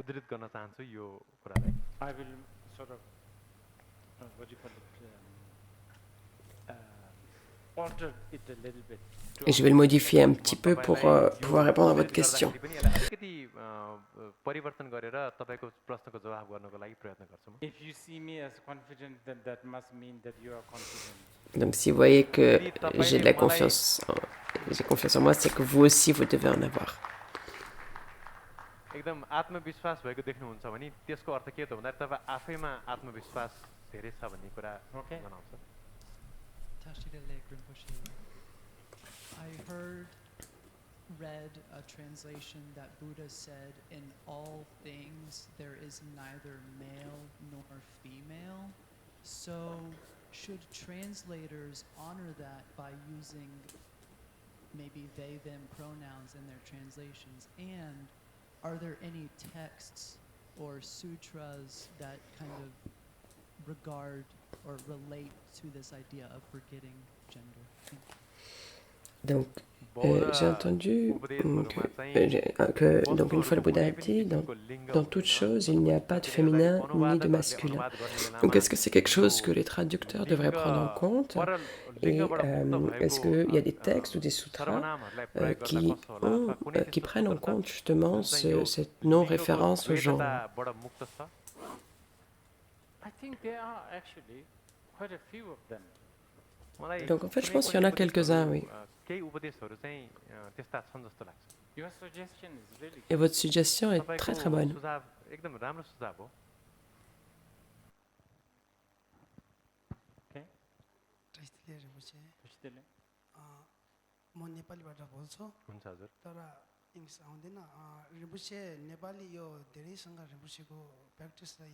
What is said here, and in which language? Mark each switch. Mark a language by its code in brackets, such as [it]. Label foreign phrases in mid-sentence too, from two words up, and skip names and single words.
[fr] Et je vais le modifier un petit peu pour pouvoir répondre à votre question. Donc si vous voyez que j'ai de la confiance, j'ai confiance en moi, c'est que vous aussi vous devez en avoir. [ne] एकदम आत्मविश्वास भएको देख्नुहुन्छ भने त्यसको अर्थ के हो भन्दा तपाईँ आफैमा आत्मविश्वास धेरै छ भन्ने कुरा जनाउँछ. [en] I read a translation that Buddha said, in all things there is neither male nor female. So should translators honor that by using maybe they, them pronouns in their translations? And are there any texts or sutras that kind of regard or relate to this idea of forgetting gender? [fr] Donc, j'ai entendu que donc une fois le Bouddha a dit, dans toute chose, il n'y a pas de féminin ni de masculin. Donc, est-ce que c'est quelque chose que les traducteurs devraient prendre en compte? Et est-ce qu'il y a des textes ou des sutras qui prennent en compte justement cette non-référence au genre? Donc, en fait, je pense qu'il y en a quelques-uns, oui. Et votre suggestion est très très bonne. [ne] म नेपालीबाट बोल्छु तर इङ्ग्लिस आउँदैन रिम्पोछे नेपाली यो धेरैसँग रिम्पोछेको प्र्याक्टिस र